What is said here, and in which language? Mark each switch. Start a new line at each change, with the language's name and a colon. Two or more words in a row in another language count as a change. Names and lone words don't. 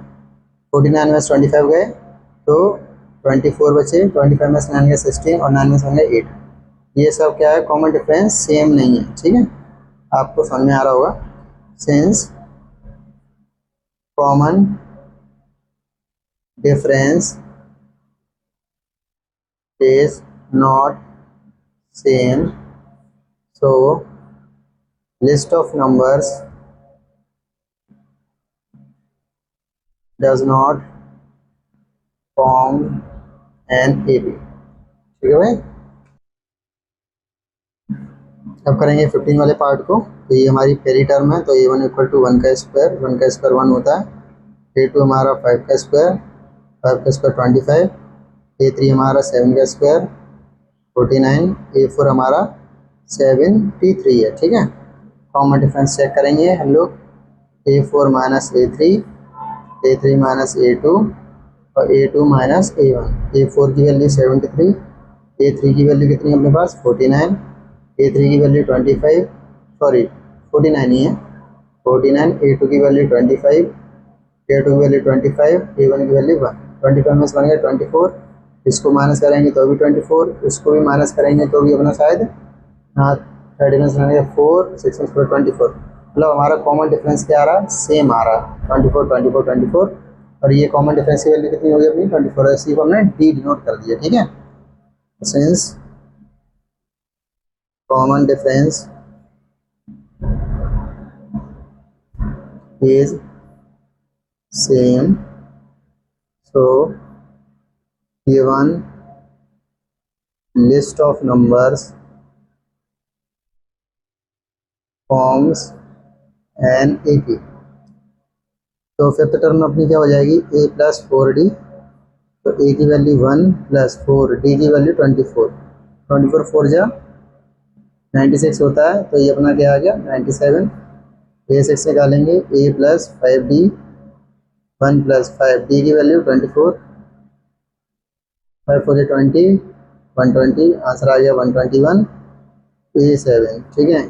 Hindi: 49 में से 25 गए तो 24 बचे, 25 में से 9 गए 16 और 9 में से 1 गए 8। ये सब क्या है,
English: common difference same
Hindi: नहीं है, ठीक है।
English: आपको समझ में आ रहा होगा, since common difference is not same, so list of numbers does not form an AP,
Hindi: ठीक है भाई। अब करेंगे 15 वाले पार्ट को। तो ये हमारी पहली टर्म है, तो A1
English: equal to
Hindi: 1 का स्क्वायर, 1 का स्क्वायर 1 होता है। A2 हमारा 5 का स्क्वायर, 5 का स्क्वायर 25, A3 हमारा 7 का स्क्वायर 49, A4 हमारा 73 है, ठीक है।
English: common difference
Hindi: चेक करेंगे हम लोग, A4 माइनस A3, A3 माइनस A2 और A2 माइनस A1। A4 की वैल्यू 73, A3 की वैल्यू कितनी है अपने पास 49, A3 की वैल्यू 25, सॉरी 49 ही है 49, A2 की वैल्यू 25, A2 की वैल्यू 25, A1 की वैल्यू 1। 25 में से बन गया 24, इसको माइनस करेंगे तो भी 24, इसको भी माइनस करेंगे तो भी अपना शायद हाँ 30 में से बन गया 4, 6 में से 24, मतलब हमारा
English: common difference
Hindi: क्या आ रहा है, सेम आ रहा है 24 24 24। और ये
English: common difference
Hindi: की वैल्यू कितनी होगी अपनी 24, इसी को हमने
English: d denote
Hindi: कर दिया, ठीक है।
English: since common difference is same, so given list of numbers forms an AP।
Hindi: तो
English: fifth term
Hindi: अपनी क्या हो जाएगी a प्लस 4d, तो a की वैल्यू 1 प्लस 4, d की वैल्यू 24, 24 4 जा 96 होता है, तो ये अपना क्या आ गया 97। a6 निकालेंगे a प्लस 5d, 1 प्लस 5d की वैल्यू 24, 5 4 20, 120, आंसर आ गया 121, A7, ठीक है।